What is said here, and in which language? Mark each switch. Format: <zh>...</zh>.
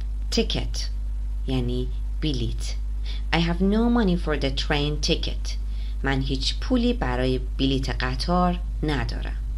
<fa>ticket یعنی بلیت.</fa> <en>I have no money for the train ticket.</en> <fa>من هیچ پولی برای بلیت قطار ندارم.</fa>